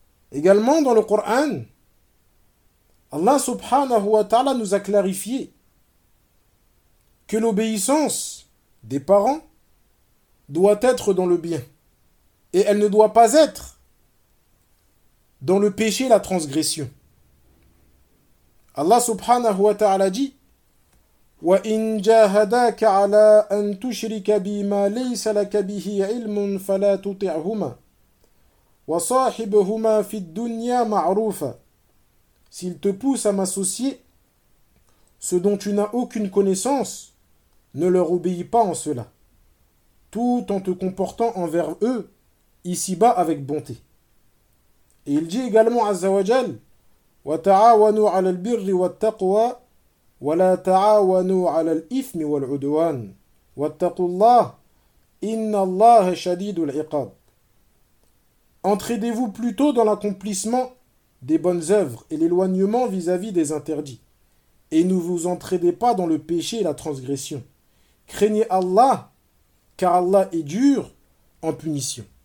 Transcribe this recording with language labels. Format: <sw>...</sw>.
<fr>Également dans le Coran, Allah subhanahu wa ta'ala nous a clarifié que l'obéissance des parents doit être dans le bien et elle ne doit pas être dans le péché et la transgression.</fr> <ar>Allah subhanahu wa ta'ala dit وَإِن جَاهَدَاكَ عَلَىٰ أَن تُشْرِكَ بِي مَا لَيْسَ لَكَ بِهِ عِلْمٌ فَلَا تُطِعْهُمَا وَصَاحِبْهُمَا فِي الدُّنْيَا مَعْرُوفًا.</ar> <fr>S'il te pousse à m'associer ce dont tu n'as aucune connaissance, ne leur obéis pas en cela, tout en te comportant envers eux ici-bas avec bonté. Et il dit également</fr> <ar>Azza wa Jal, وَتَعَاوَنُوا عَلَى الْبِرِّ وَالتَّقْوَى وَلَا تَعَاوَنُوا عَلَى الْإِثْمِ وَالْعُدْوَانِ وَاتَّقُوا اللَّهَ إِنَّ اللَّهَ شَدِيدُ الْعِقَابِ.</ar> <fr>Entraidez-vous plutôt dans l'accomplissement des bonnes œuvres et l'éloignement vis-à-vis des interdits, et ne vous entraidez pas dans le péché et la transgression. Craignez Allah, car Allah est dur en punition.</fr>